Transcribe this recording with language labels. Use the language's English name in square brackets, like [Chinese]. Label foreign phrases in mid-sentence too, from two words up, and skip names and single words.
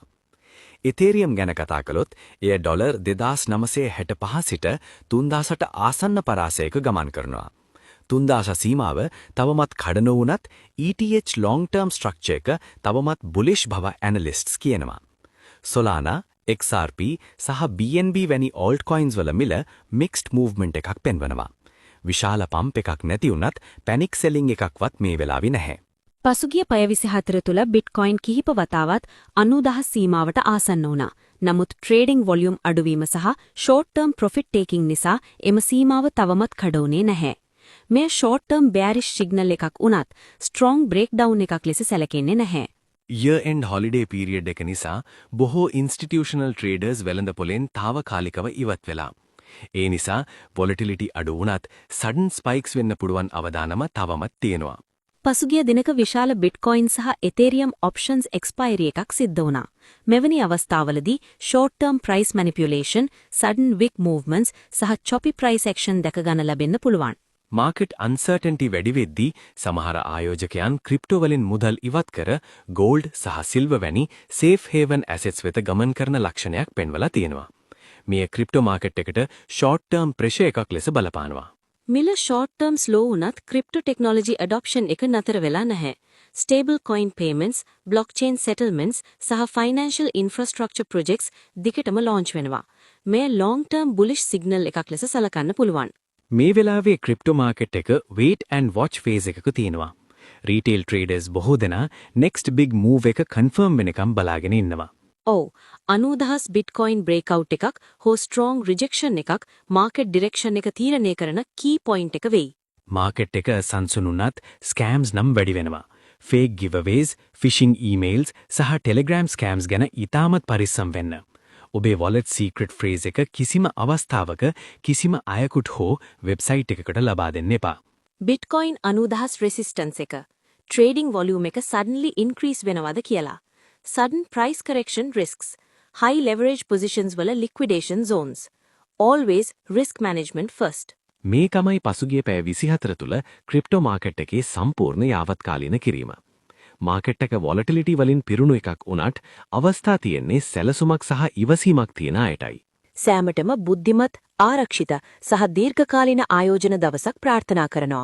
[Sinhala] ඉතේරියම් ගැන කතා කළොත් එය ඩොලර් 2,965 සිට 3,000ට ආසන්න පරාසයක ගමන් කරනවා. 3,000 සීමාව තවමත් කඩ නොවුනත් [English] ETH long term structure [Sinhala] එක තවමත් bullish බව ඇනලිස්ට්ස් කියනවා. Solana, XRP සහ BNB වැනි altcoins වල මිල [English] mixed movement [Sinhala] එකක් පෙන්වනවා. විශාල පම්ප් එකක් නැති වුණත් [English] panic selling [Sinhala] එකක්වත් මේ වෙලාවේ නැහැ. පසුගිය පැය 24 තුල බිට්කොයින් කිහිප වතාවක් 90,000 සීමාවට ආසන්න වුණා. නමුත් [English] trading volume [Sinhala] අඩුවීම සහ [English] short term profit taking [Sinhala] නිසා එම සීමාව තවමත් කඩවුනේ නැහැ. මේ [English] short term bearish signal [Sinhala] එකක් වුණත් [English] strong breakdown [Sinhala] එකක් ලෙස සැලකෙන්නේ නැහැ. [English] year end holiday period [Sinhala] එක නිසා බොහෝ [English] institutional traders [Sinhala] වෙළඳපොලෙන් తాවකාලිකව ඉවත් වෙලා. ඒ නිසා volatility අඩු වුණත් [English] sudden spikes [Sinhala] වෙන්න පුළුවන් අවදානම තවමත් තියෙනවා. පසුගිය දිනක විශාල බිට්කොයින් සහ එතේරියම් [English] options expiry [Sinhala] එකක් සිද්ධ වුණා. මෙවැනි අවස්ථාවලදී [English] short term price manipulation, sudden wick movements [Sinhala] සහ [English] choppy price action [Sinhala] දැක ගන්න ලැබෙන්න පුළුවන්. [English] market uncertainty [Sinhala] වැඩි වෙද්දී සමහර ආයෝජකයන් ක්‍රිප්ටෝ වලින් මුදල් ඉවත් කර ගෝල්ඩ් සහ සිල්වර් වැනි [English] safe haven assets [Sinhala] වෙත ගමන් කරන ලක්ෂණයක් පෙන්වලා තියෙනවා. මේ [English] crypto market [Sinhala] එකට [English] short term pressure [Sinhala] එකක් ලෙස බලපානවා. මිල [English] short term slow [Sinhala] වුණත් [English] crypto technology adoption [Sinhala] එක නතර වෙලා නැහැ. [English] stable coin payments, blockchain settlements [Sinhala] සහ [English] financial infrastructure projects [Sinhala] දිගටම ලොන්ච් වෙනවා. මේ [English] long term bullish signal [Sinhala] එකක් ලෙස සලකන්න පුළුවන්. මේ වෙලාවේ [English] crypto market [Sinhala] එක [English] wait and watch phase [Sinhala] එකක තියෙනවා. [English] retail traders [Sinhala] බොහෝ දෙනා [English] next big move [Sinhala] එක confirm වෙනකම් බලාගෙන ඉන්නවා. ඔව්, 90,000 බිට්කොයින් බ්‍රේක්අවුට් එකක් හෝ [English] strong rejection [Sinhala] එකක් [English] market direction [Sinhala] එක තීරණය කරන [English] key point [Sinhala] එක වෙයි. මාකට් එක සංසුනුනත් ස්කෑම්ස් නම් වැඩි වෙනවා. [English] fake giveaways, phishing emails [Sinhala] සහ [English] Telegram scams [Sinhala] ගැන ඉතාමත් පරිස්සම් වෙන්න. ඔබේ [English] wallet secret phrase [Sinhala] එක කිසිම අවස්ථාවක කිසිම අයකුට හෝ වෙබ්සයිට් එකකට ලබා දෙන්න එපා. බිට්කොයින් 90,000 රෙසිස්ටන්ස් එක. [English] trading volume [Sinhala] එක [English] suddenly increase [Sinhala] වෙනවද කියලා. [English] sudden price correction risks. high leverage positions වල liquidation zones. always risk management first. [Sinhala] මේ තමයි පසුගිය පැය 24 තුල [English] crypto market [Sinhala] එකේ සම්පූර්ණ යාවත්කාලීන කිරීම. මාකට් එක volatility වලින් පිරුණු එකක් වුණත් අවස්ථා තියෙන්නේ සැලසුමක් සහ ඉවසීමක් තියෙන අයටයි. සෑමටම බුද්ධිමත්, ආරක්ෂිත සහ දීර්ඝකාලීන ආයෝජන දවසක් ප්‍රාර්ථනා කරනවා.